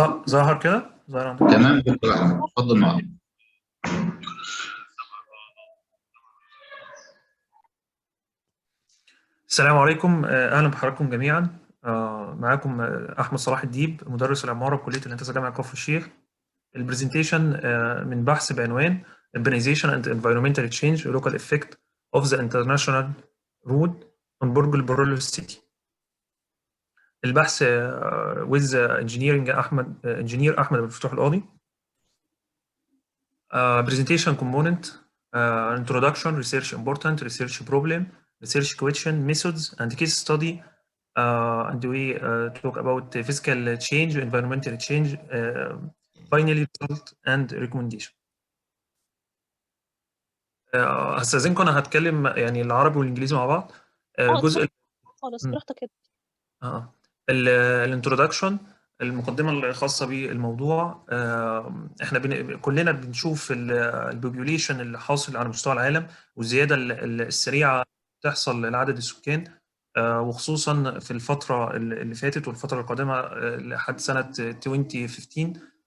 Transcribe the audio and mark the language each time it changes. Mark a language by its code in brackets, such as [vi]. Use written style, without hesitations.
[ar] ظاهر كده؟ ظاهر عندك؟ تمام دكتور احمد، اتفضل معاك. السلام عليكم، اهلا بحضراتكم جميعا. معاكم احمد صلاح الديب، مدرس العماره بكليه الهندسه جامعه كفر الشيخ. البرزنتيشن من بحث بعنوان [en] Urbanization and Environmental Change Local Effect of the International Road on [ar] برج البرول City. البحث [en] with engineering engineer [ar] احمد مفتوح القاضي. [en] Presentation component, introduction, research important, research problem, research question, methods, and case study. And we talk about physical change, environmental change, finally result and recommendation. [ar] هستأذنكم انا هتكلم يعني العربي والانجليزي مع بعض. الجزء خلاص براحتك كده. الانترودكشن، المقدمه الخاصه بالموضوع. احنا كلنا بنشوف البوبوليشن اللي حاصل على مستوى العالم والزياده السريعه تحصل لعدد السكان، وخصوصا في الفتره اللي فاتت والفتره القادمه لحد سنه 2015.